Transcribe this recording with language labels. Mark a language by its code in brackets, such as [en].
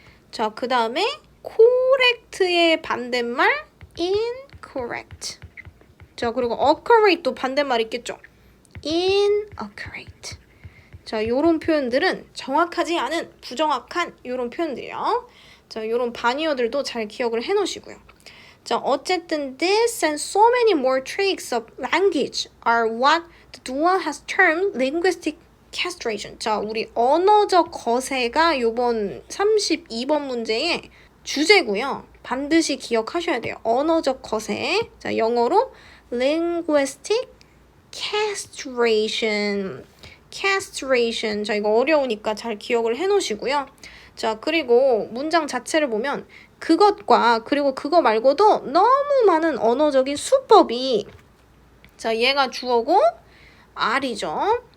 [ko] 자, 그 다음에 correct의 반대말 incorrect. 자, 그리고 accurate도 반대말 있겠죠. [en] inaccurate. [ko] 자, 요런 표현들은 정확하지 않은, 부정확한 요런 표현들이요. 자, 요런 반이어들도 잘 기억을 해 놓으시고요. 자, 어쨌든 [en] this and so many more tricks of language are what the dual has termed linguistic castration. [ko] 자, 우리 언어적 거세가 요번 32번 문제의 주제고요. 반드시 기억하셔야 돼요. 언어적 거세. 자, 영어로 [en] linguistic castration. castration. [ko] 자, 이거 어려우니까 잘 기억을 해 놓으시고요. 자, 그리고 문장 자체를 보면 그것과 그리고 그거 말고도 너무 많은 언어적인 수법이, 자, 얘가 주어고 are이죠.